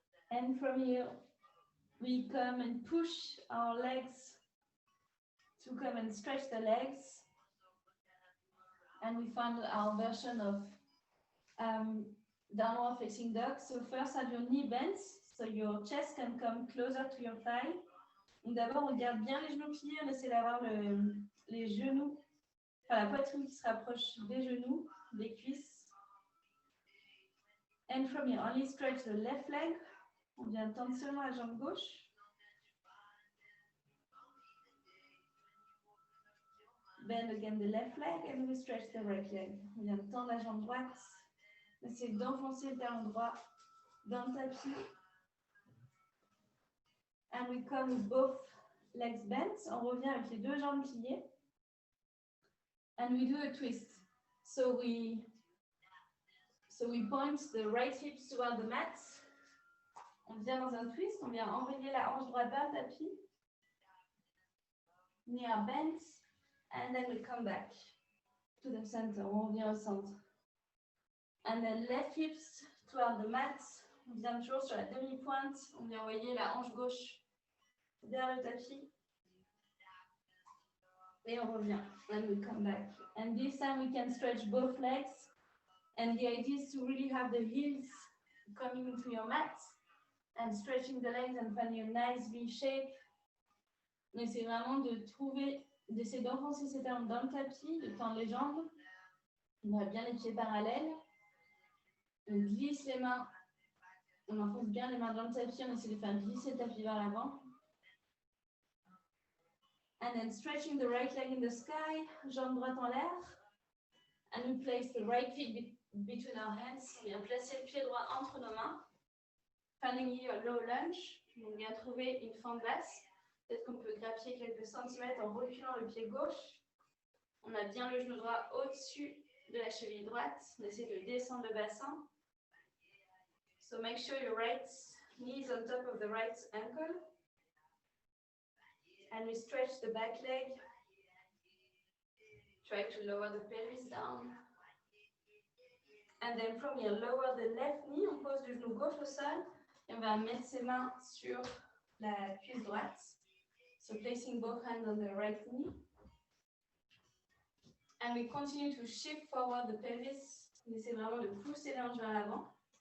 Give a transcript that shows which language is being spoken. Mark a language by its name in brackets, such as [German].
[English] And from here, we come and push our legs to come and stretch the legs. And we find our version of downward facing dog. So first have your knee bent, so your chest can come closer to your thigh. [French] Donc d'abord, on garde bien les genoux pliés, on essaie d'avoir les genoux, enfin la poitrine qui se rapproche des genoux, des cuisses. [English] And from here, only stretch the left leg. [French] On vient tendre seulement la jambe gauche. [English] Bend again the left leg and we stretch the right leg. [French] On vient tendre la jambe droite. On essaie d'enfoncer le talon droit dans le tapis. [English] And we come with both legs bent. [French] On revient avec les deux jambes pliées. [English] And we do a twist. So we point the right hips toward the mat. [French] On vient dans un twist. On vient enrayer la hanche droite vers le tapis. [English] Knee are bent. And then we come back to the center. [French] On revient au centre. [English] And then left hips toward the mat. [French] On vient toujours sur la demi-pointe. On vient envoyer la hanche gauche vers le tapis. Et on revient. [English] And we come back. And this time we can stretch both legs. And the idea is to really have the heels coming into your mat and stretching the legs and finding a nice V shape. [French] Mais c'est vraiment d'essayer d'enfoncer ses talons dans le tapis, de tendre les jambes. On a bien les pieds parallèles. On glisse les mains. On enfonce bien les mains dans le tapis. On essaie de faire glisser le tapis vers l'avant. [English] And then stretching the right leg in the sky, [French] jambe droite en l'air. [English] And we place the right feet between our hands. [French] On vient placer le pied droit entre nos mains. [English] Finding here a low lunge. [French] On vient trouver une fente basse. Peut-être qu'on peut grappiller quelques centimètres en reculant le pied gauche. On a bien le genou droit au-dessus de la cheville droite. On essaie de descendre le bassin. [English] So make sure your right knee is on top of the right ankle. And we stretch the back leg. Try to lower the pelvis down. And then from here, lower the left knee. [French] On pose le genou gauche au sol. Et on va mettre ses mains sur la cuisse droite. [English] So placing both hands on the right knee. And we continue to shift forward the pelvis. [French] On essaie vraiment de pousser les hanches vers l'avant.